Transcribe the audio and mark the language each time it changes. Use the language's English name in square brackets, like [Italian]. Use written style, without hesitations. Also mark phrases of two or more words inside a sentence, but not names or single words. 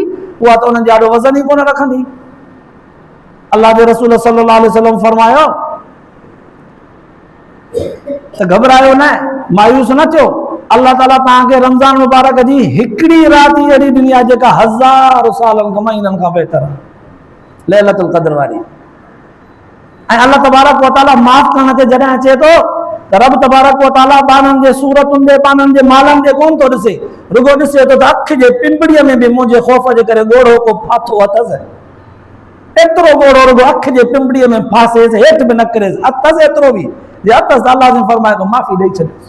[Sindhi] उहा त उन्हनि जे आॾो वज़न ई कोन रखंदी। अल्लाह जे रसूल [Arabic] صلى الله عليه وسلم [Sindhi] फरमायो त घबरायो न, मायूस न थियो। अल्लाह ताला तव्हांखे रमज़ान मुबारक जी हिकिड़ी राति अहिड़ी ॾिनी आहे जेका 1000 सालनि खां महीननि खां बहितर आहे, लैलतुल क़द्र वारी। ऐं अल्लाह [Arabic] تبارك و تعالى [Sindhi] माफ़ करण ते जॾहिं अचे थो त रब [Arabic] تبارك و تعالى [Sindhi] बाननि जे सूरतुनि जे, बाननि जे मालनि जे कोन थो ॾिसे, रुगो ॾिसे थो त अखि जे पिंपड़ीअ में बि मुंहिंजे ख़ौफ़ जे करे ॻोढ़ो को फाथो अथसि। एतिरो ॻोढ़ो रुगो अखि जे पिंपड़ीअ में फासेसि, हेठि बि न किरेसि, अथसि एतिरो बि जे अथसि, अल्लाह जी फरमाए थो माफ़ी ॾेई छॾियोसि।